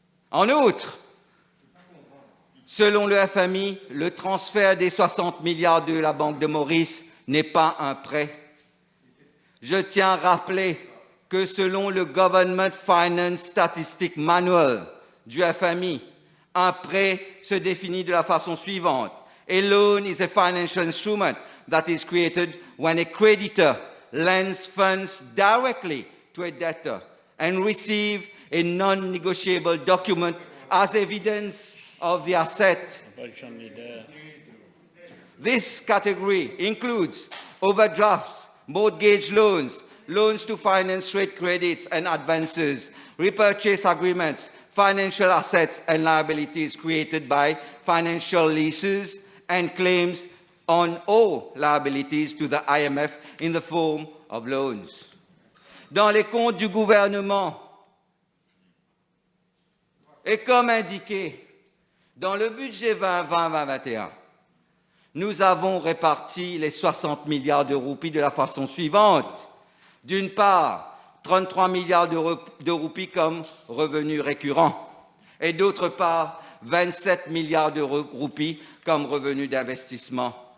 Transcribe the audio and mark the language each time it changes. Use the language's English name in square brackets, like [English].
[French] En outre, selon le FMI, le transfert des 60 milliards de la Banque de Maurice n'est pas un prêt. Je tiens à rappeler que selon le Government Finance Statistics Manual du FMI, un prêt se définit de la façon suivante. [English] A loan is a financial instrument that is created when a creditor lends funds directly to a debtor and receives a non-negotiable document as evidence of the asset. This category includes overdrafts, mortgage loans, loans to finance trade credits and advances, repurchase agreements, financial assets and liabilities created by financial leases, and claims on all liabilities to the IMF in the form of loans. [French] Dans les comptes du gouvernement, et comme indiqué dans le budget 2020-2021, nous avons réparti les 60 milliards de roupies de la façon suivante. D'une part, 33 milliards de roupies comme revenus récurrents et d'autre part, 27 milliards de roupies comme revenus d'investissement.